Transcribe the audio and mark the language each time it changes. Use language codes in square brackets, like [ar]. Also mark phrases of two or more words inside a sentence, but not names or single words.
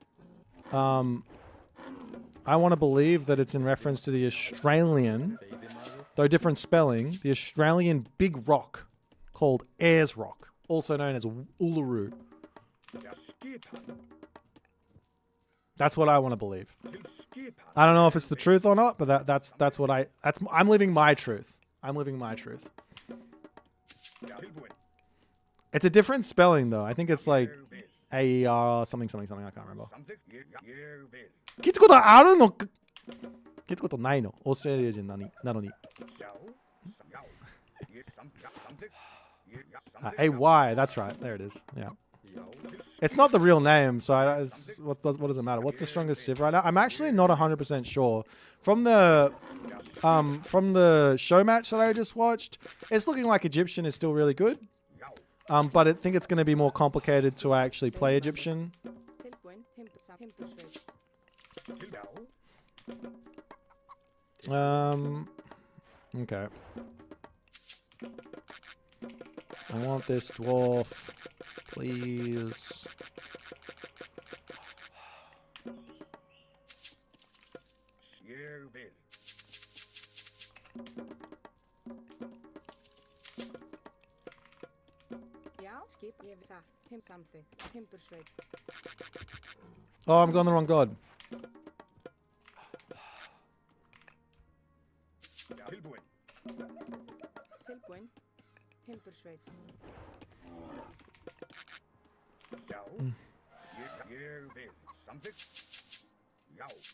[en] I want to believe that it's in reference to the Australian, though different spelling, the Australian big rock called Ayers Rock, also known as Uluru. That's what I want to believe. [is] Til skipan. [en] I don't know if it's the truth or not, but that's what I'm living my truth. I'm living my truth. [is] Tilbúin. [en] It's a different spelling though. I think it's like [is] Ég vil. [en] A something. I can't remember. [is] Samþykkt. Ég vil. [ja] 聞いたことあるのか聞いたことないのオーストラリア人なのに。 [is] Sjá. Já. Ég samþykkt. Ég [en] Hey, why? That's right. There it is. Yeah. It's not the real name, so what does it matter? What's the strongest civ right now? I'm actually not 100% sure. From the show match that I just watched, it's looking like Egyptian is still really good. But I think it's going to be more complicated to actually play Egyptian. Okay. I want this dwarf, please. [is] Ég vil. Já, skip, ég vil það. Samþykkt. Timbursveit. [en] Oh, I'm going the wrong god. [is] Tilbúin. Tilbúin. Timbursveit. Sjá. Ég vil. Samþykkt. Já.